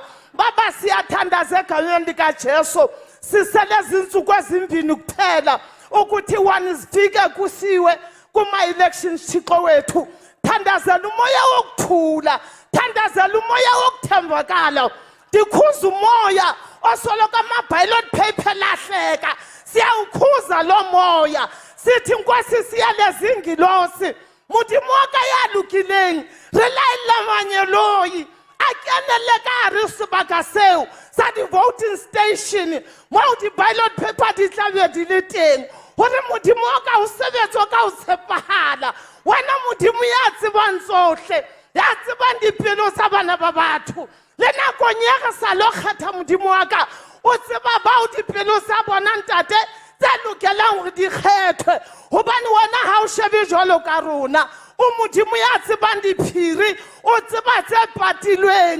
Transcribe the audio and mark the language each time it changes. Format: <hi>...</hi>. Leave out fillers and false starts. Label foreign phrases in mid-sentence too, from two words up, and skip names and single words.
<zu>Baba siyathandaza egameni likaJesu, siselezi insuku ezimbini kuphela ukuthi one zifike kusiwe kuma-elections. Thixo wethu, thandazela umoya wokuthula, thandazela umoya wokuthembakala, dikhuza umoya osoloka ama-</zu> <en>ballot paper</en> <zu>lahleka, siyawukhuza lo moya, sithi nkosi siyalezi ingilosi,</zu> <st>Modimo wa ka ya lokileng, re laela manyeloyi a kenele ka hare sebaka seo sa di-</st> <en>voting station</en> <st>moo di-</st> <en>ballot paper</en> <st>di tlabe di le teng, hore Modimo wa ka o sebetsa ka o tshepahala. Wena Modimo ya tsebang tsohle, ya tsebang dipelo tsa bana ba batho, le nakong ya re sa lo kgetha Modimo wa ka, o tseba bao dipelo tsa bona ntate tse lokelang hore di kgethwe, hobane wena ha o shebe jwalo ka rona, o Modimo ya tsebang diphiri, o tseba tse patilweng.</st>